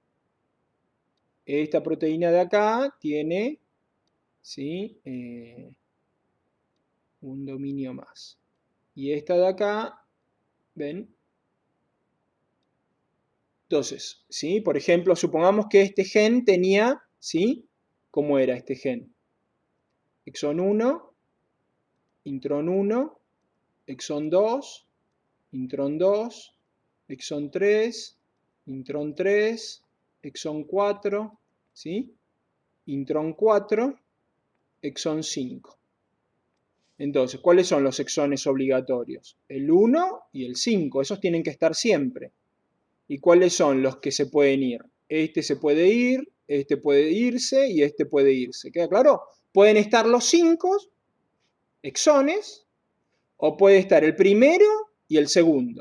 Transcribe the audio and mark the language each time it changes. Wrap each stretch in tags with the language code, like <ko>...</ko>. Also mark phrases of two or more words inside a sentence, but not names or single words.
<es>Esta proteína de acá tiene, ¿sí? Un dominio más. Y esta de acá, ¿ven? Entonces, ¿sí? Por ejemplo, supongamos que este gen tenía, ¿sí? ¿Cómo era este gen? Exón 1, intrón 1, exón 2, intrón 2, exón 3, intrón 3, exón 4, ¿sí? Intrón 4, exón 5. Entonces, ¿cuáles son los exones obligatorios? El 1 y el 5, esos tienen que estar siempre. ¿Y cuáles son los que se pueden ir? Este se puede ir, este puede irse y este puede irse. ¿Queda claro? Pueden estar los 5 exones, o puede estar el primero y el segundo.</es>